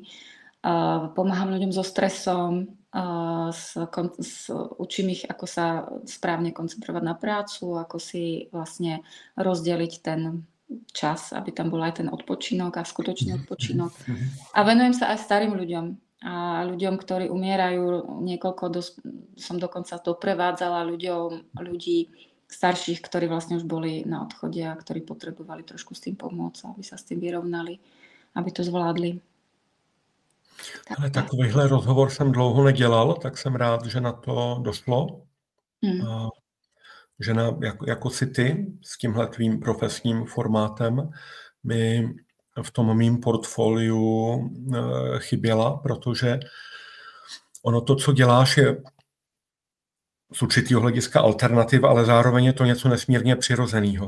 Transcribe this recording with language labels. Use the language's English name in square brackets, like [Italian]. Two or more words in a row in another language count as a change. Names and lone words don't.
[Slovak] Pomáham ľuďom so stresom, učím ich, ako sa správne koncentrovať na prácu, ako si vlastne rozdeliť ten čas, aby tam bol aj ten odpočinok a skutočný odpočinok. A venujem sa aj starým ľuďom a ľuďom, ktorí umierajú. Som dokonca doprevádzala ľudí starších, ktorí vlastne už boli na odchode a ktorí potrebovali trošku s tým pomôcť, aby sa s tým vyrovnali, aby to zvládli. [Czech] Ale takovýhle rozhovor jsem dlouho nedělal, tak jsem rád, že na to došlo. Žena jako si ty s tímhle tvým profesním formátem mi v tom mým portfoliu chyběla, protože ono to, co děláš, je z určitého hlediska alternativa, ale zároveň je to něco nesmírně přirozeného.